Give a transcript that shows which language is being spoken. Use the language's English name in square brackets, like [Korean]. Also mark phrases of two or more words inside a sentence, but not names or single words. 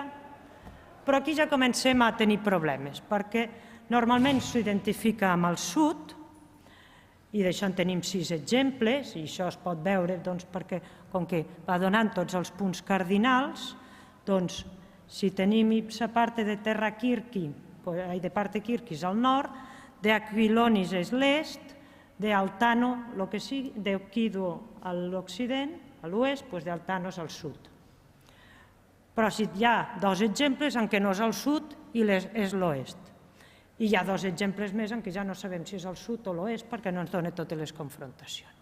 [Catalan] però aquí ja comencem a tenir problemes, perquè normalment s'identifica amb el sud, i d'això en tenim 6 exemples, i això es pot veure perquè, com que va donant tots els punts cardinals, doncs si tenim [Latin] ipsa parte de terra Quirqui, de parte Quirquis [Catalan] al nord, [Latin] de Aquilonis [Catalan] és l'est, [Latin] de Altano, de Occiduo [Catalan] a l'occident, a l'oest, [Latin] de Altanos [Catalan] al sud. Però hi ha 2 exemples en què no és al sud i és l'oest. I hi ha 2 exemples més en què ja no sabem si és al sud o l'oest perquè no ens dona totes les confrontacions.